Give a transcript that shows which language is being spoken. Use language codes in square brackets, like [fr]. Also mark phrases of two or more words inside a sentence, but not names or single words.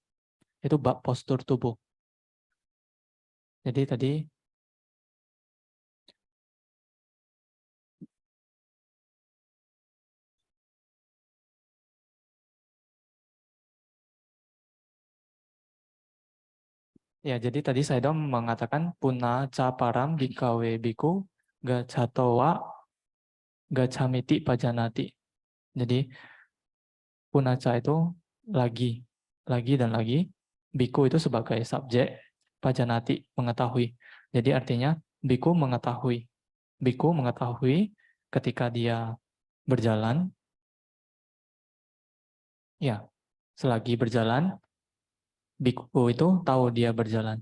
[id] Itu bab postur tubuh. Jadi tadi saya sudah mengatakan [pi] puna caparam bikawe biku gacatowa gacamiti pajanati. [id] Jadi punaca itu lagi dan lagi, biku itu sebagai subjek, pajanati mengetahui. Jadi artinya biku mengetahui ketika dia berjalan, ya selagi berjalan, biku itu tahu dia berjalan.